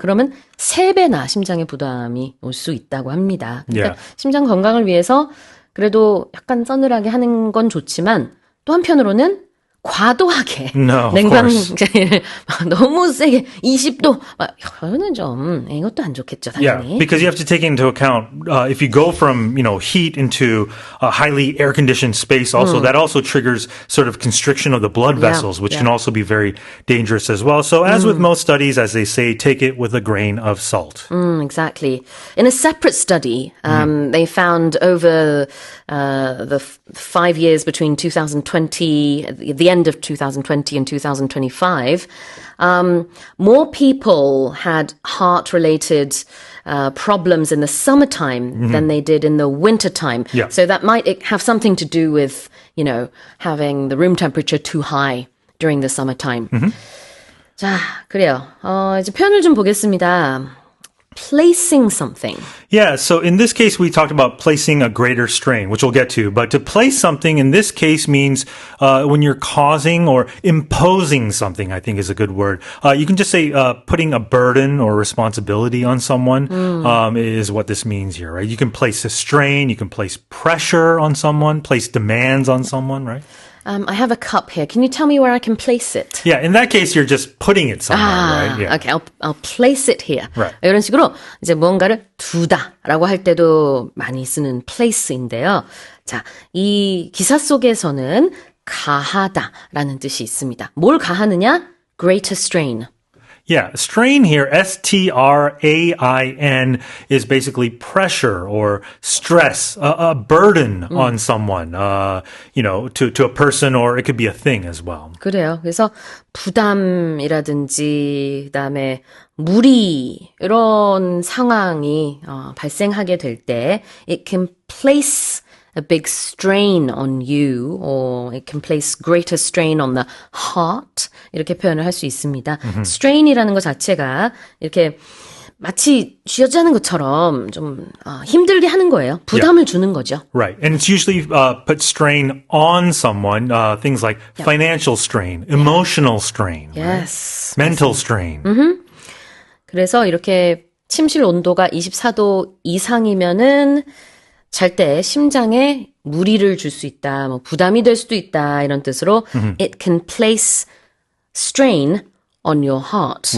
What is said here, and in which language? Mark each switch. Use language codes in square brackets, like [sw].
[ko] 그러면 3배나 심장에 부담이 올 수 있다고 합니다. 그러니까 [en] Yeah. [ko] 심장 건강을 위해서 그래도 약간 서늘하게 하는 건 좋지만 또 한편으로는 과도하게 [en] No, of [ko] 냉방제를 너무 세게 20도 이거는 좀 이것도 안 좋겠죠, [en] Yeah, [ko] 당연히. [en] because you have to take into account if you go from heat into a highly air conditioned space. Also, that also triggers sort of constriction of the blood vessels, which can also be very dangerous as well. So, as with most studies, as they say, take it with a grain of salt. Exactly. In a separate study, they found over the 5 years between 2020, the end of 2020 and 2025, more people had heart-related problems in the summertime than they did in the wintertime. Yeah. So that might have something to do with, having the room temperature too high during the summertime. [ko] 자, 그래요. 이제 표현을 좀 보겠습니다. [en] Placing something. Yeah, so in this case, we talked about placing a greater strain, which we'll get to. But to place something in this case means when you're causing or imposing something, I think is a good word. You can just say putting a burden or responsibility on someone is what this means here, right? You can place a strain, you can place pressure on someone, place demands on someone, right? I have a cup here. Can you tell me where I can place it? Yeah, in that case, you're just putting it somewhere, right? Yeah. Okay, I'll place it here. Right. [ko] 이런 식으로 이제 무언가를 두다라고 할 때도 많이 쓰는 place인데요. 자, 이 기사 속에서는 가하다라는 뜻이 있습니다. 뭘 가하느냐? [en] Greater strain. Yeah, strain here, strain, is basically pressure or stress, a burden on someone, to a person, or it could be a thing as well. [ko] 그래요. 그래서 부담이라든지 그다음에 무리 이런 상황이 발생하게 될 때 [en] it can place a big strain on you or it can place greater strain on the heart [ko] 이렇게 표현을 할 수 있습니다. strain이라는 것 자체가 이렇게 마치 쥐어짜는 것처럼 좀 힘들게 하는 거예요. 부담을 주는 거죠. [en] Right. And it's usually put strain on someone, things like financial strain, emotional strain, Yes. mental strain. [ko] 그래서 이렇게 침실 온도가 24도 이상이면은 잘 때 심장에 무리를 줄 수 있다, 뭐 부담이 될 수도 있다 이런 뜻으로 [en] it can place strain on your heart.